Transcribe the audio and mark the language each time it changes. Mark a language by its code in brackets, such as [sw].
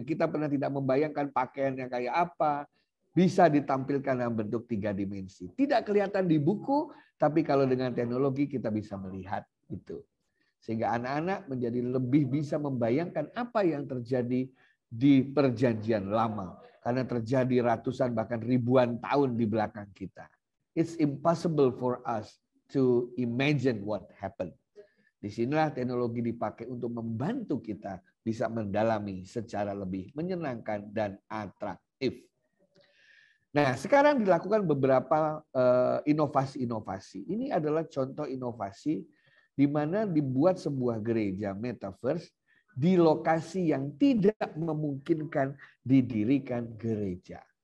[id] Kita pernah tidak membayangkan pakaiannya kayak apa. Bisa ditampilkan dalam bentuk 3 dimensi. Tidak kelihatan di buku, tapi kalau dengan teknologi kita bisa melihat itu. Sehingga anak-anak menjadi lebih bisa membayangkan apa yang terjadi di perjanjian lama. Karena terjadi ratusan bahkan ribuan tahun di belakang kita. [en] It's impossible for us to imagine what happened. [id] Disinilah teknologi dipakai untuk membantu kita bisa mendalami secara lebih menyenangkan dan atraktif. Nah, sekarang dilakukan beberapa inovasi-inovasi. Ini adalah contoh inovasi di mana dibuat sebuah gereja metaverse di lokasi yang tidak memungkinkan didirikan gereja.